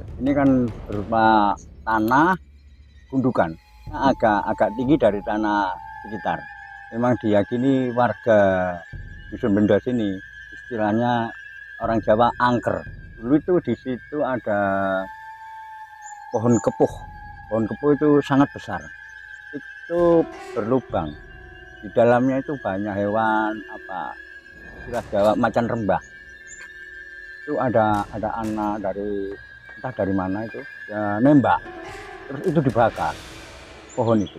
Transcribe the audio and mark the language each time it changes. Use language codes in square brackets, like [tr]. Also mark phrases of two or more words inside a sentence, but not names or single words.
[id] Ini kan berupa tanah gundukan, agak tinggi dari tanah sekitar. Memang diyakini warga dusun Benda sini, istilahnya orang Jawa angker. Dulu itu di situ ada pohon kepuh. Pohon kepuh itu sangat besar. Itu berlubang. Di dalamnya itu banyak hewan istilah Jawa macan rembah. Itu ada anak dari entah dari mana itu ya, nembak, terus itu dibakar pohon itu.